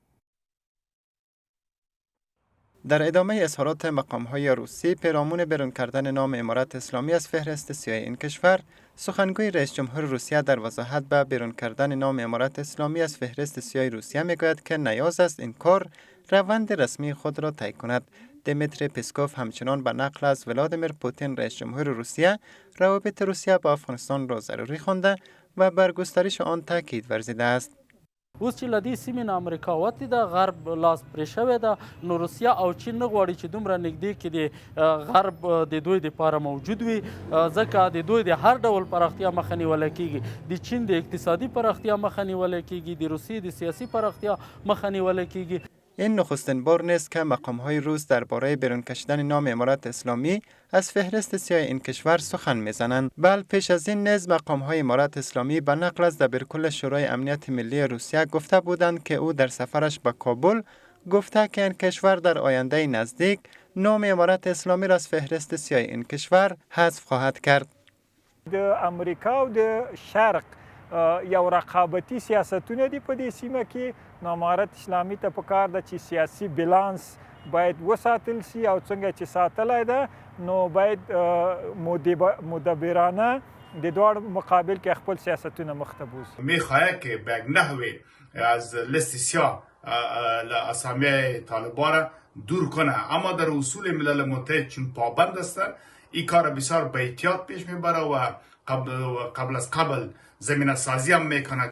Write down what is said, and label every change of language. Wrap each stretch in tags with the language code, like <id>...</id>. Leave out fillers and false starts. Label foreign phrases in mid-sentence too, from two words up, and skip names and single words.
<fa>در ادامه اظهارات مقام‌های روسی پیرامون بیرون کردن نام امارت اسلامی از فهرست سیاه این کشور، سخنگوی رئیس جمهور روسیه در وضاحت به بیرون کردن نام امارت اسلامی از فهرست سیاه روسیه میگوید که نیاز است این کار روند رسمی خود را طی کند. دیمیتری پسکوف همچنان به نقل از ولادیمیر پوتین رئیس جمهور روسیه روابط روسیه با افغانستان را ضروری خوانده و بر گسترش آن تاکید ورزیده است.</fa> <ps>اوس چې لدې سیمې نه امریکا وتې ده، غرب لاس پرې شوې ده، نو روسیه او چین نه غواړي چې دومره نږدې کې د غرب د دوی دپاره موجود وي، ځکه د دوی د هر ډول پراختیا مخه نیولی کېږي، د چین د اقتصادي پراختیا مخه نیولی کېږي، د روسیې د سیاسي پراختیا مخه نیولی کېږي.</ps> <fa>این نخستین بار نیست که مقام‌های روس درباره بیرون کشیدن نام امارت اسلامی از فهرست سیاه این کشور سخن می‌زنند. بل پیش از این نیز مقام‌های امارت اسلامی به نقل از دبیرکل شورای امنیت ملی روسیه گفته بودند که او در سفرش به کابل گفته که این کشور در آینده نزدیک نام امارت اسلامی را از فهرست سیاه این کشور حذف خواهد کرد.</fa> <ps>د امریکا او د شرق یو رقابتي سیاستونه دي په دې سیمه کې، نو امارت اسلامي ته پکار ده چې سیاسي بیلانس باید وساتل سي او څنګه چې ساتلی ده نو باید مدبرانه د دواړو مقابل کې خپل سیاستونه مخ ته بوځي.</ps> <fa>میخواهد که به یک نحوی از لیست سیاه اسامی طالبان را دور کنه، اما در اصول ملل متحد چون پابند است این کار بسیار به احتیاط پیش میبره و قبل از قبل زمینه سازی هم میکند.</fa>